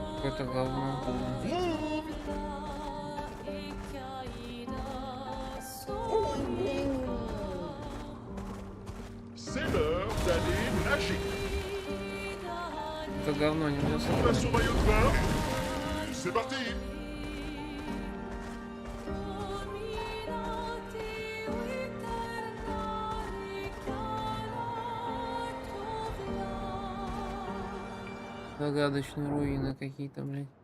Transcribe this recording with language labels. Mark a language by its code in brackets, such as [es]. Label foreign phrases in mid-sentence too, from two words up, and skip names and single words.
[ru] какое-то говно. [fr] C'est l'heure d'aller nager. [ru] Это говно нельзя [fr] On [ru] смотреть. [fr] passe au maillot de bain. C'est parti. [ru] Загадочные руины какие-то, блядь.